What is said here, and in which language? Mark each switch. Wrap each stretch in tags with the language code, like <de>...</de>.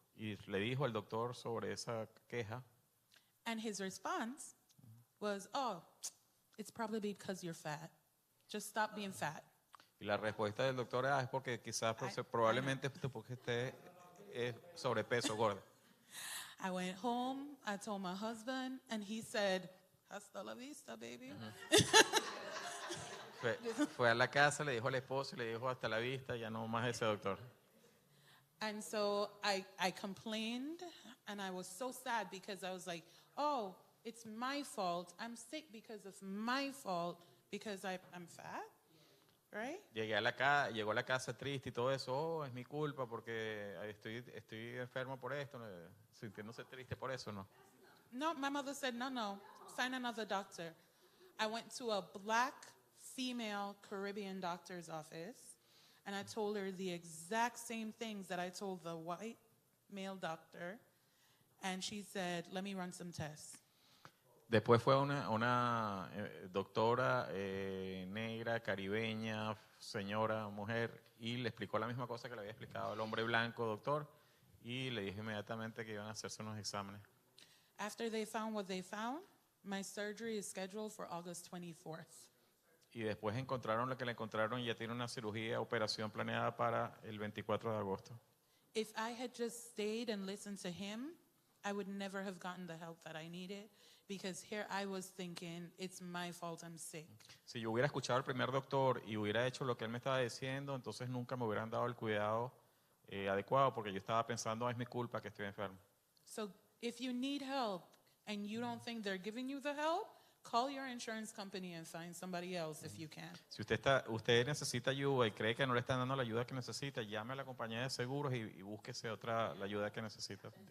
<es>Y le dijo al doctor sobre esa queja.</es> <en>And his response was, oh, it's probably because you're fat. Just stop being fat.</en> <es>Y la respuesta del doctor es porque quizás probablemente porque esté sobrepeso, gorda.</es> <en>I went home, I told my husband, and he said, hasta la vista, baby.</en> <es>Fue a la casa, le dijo al esposo y le dijo hasta la vista, ya no más ese doctor.</es> <en>And so I complained, and I was so sad because I was like, oh, it's my fault. I'm sick because of my fault because I'm fat, right?</en> <es>Llegó a la casa triste y todo eso. Oh, es mi culpa porque estoy enfermo por esto, sintiéndose triste por eso, ¿no?</es> <en>No, my mother said, no, find another doctor. I went to a black female Caribbean doctor's office, and I told her the exact same things that I told the white male doctor, and she said, let me run some tests.</en> <es>Después fue una doctora negra, caribeña, señora, mujer, y le explicó la misma cosa que le había explicado al hombre blanco, doctor, y le dijo inmediatamente que iban a hacerse unos exámenes.</es> <en>After they found what they found, my surgery is scheduled for August 24th.</en> <es>Y después encontraron lo que le encontraron y ya tiene una operación planeada para el 24 de agosto.</es> <en>If I had just stayed and listened to him, I would never have gotten the help that I needed because here I was thinking, it's my fault I'm sick.</en> <es>Si yo hubiera escuchado al primer doctor y hubiera hecho lo que él me estaba diciendo, entonces nunca me hubieran dado el cuidado adecuado porque yo estaba pensando, es mi culpa que estoy enfermo.</es> <en>So if you need help and you don't think they're giving you the help, call your insurance company and find somebody else if you can.</en> <es>Si usted necesita ayuda y cree que no le están dando la ayuda que necesita, llame a la compañía de seguros y búsquese la ayuda que necesita.</es>